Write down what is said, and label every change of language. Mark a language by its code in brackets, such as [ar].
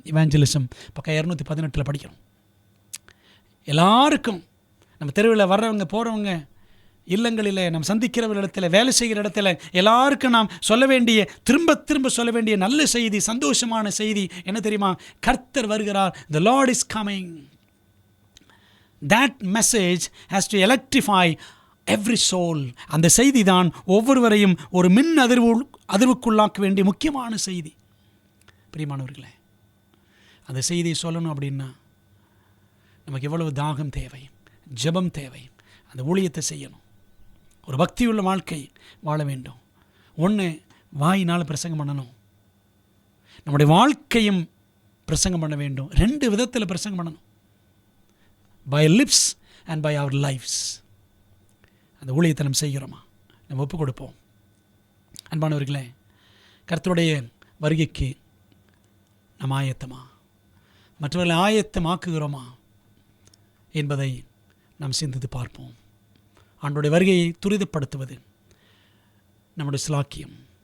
[ta] Evangelism பக்கம் 218 படிக்கிறோம். எல்லாருக்கும், நம்ம தெருவில் வர்றவங்க போகிறவங்க, இல்லங்களில் நம்ம சந்திக்கிறவர்கள் இடத்துல, வேலை செய்கிற இடத்துல எல்லாருக்கும் நாம் சொல்ல வேண்டிய, திரும்ப திரும்ப சொல்ல வேண்டிய நல்ல செய்தி, சந்தோஷமான செய்தி என்ன தெரியுமா? கர்த்தர் வருகிறார். [en] The Lord is coming. That message has to electrify every soul. [ta] அந்த செய்தி தான் ஒவ்வொருவரையும் ஒரு மின் அதிர்வுக்குள்ளாக்க வேண்டிய முக்கியமான செய்தி. பிரியமானவர்களே, அந்த செய்தியை சொல்லணும் அப்படின்னா நமக்கு எவ்வளவு தாகம் தேவை, ஜெபம் தேவை, அந்த ஊழியத்தை செய்யணும், ஒரு பக்தியுள்ள வாழ்க்கை வாழ வேண்டும். 1, வாயினால் பிரசங்கம் பண்ணணும், நம்முடைய வாழ்க்கையும் பிரசங்கம் பண்ண வேண்டும். 2 விதத்தில் பிரசங்கம் பண்ணணும், [en] by lips and by our lives. [ta] அந்த ஊழியத்தை நம்ம செய்கிறோமா? நம்ம ஒப்பு கொடுப்போம். அன்பானவர்களே, கர்த்தருடைய வருகைக்கு நம்ம ஆயத்தமா, மற்றவர்களை ஆயத்தமாக்குகிறோமா என்பதை நாம் சிந்தித்து பார்ப்போம். ஆண்டோடைய வருகையை துரிதப்படுத்துவது நம்முடைய சிலாக்கியம்.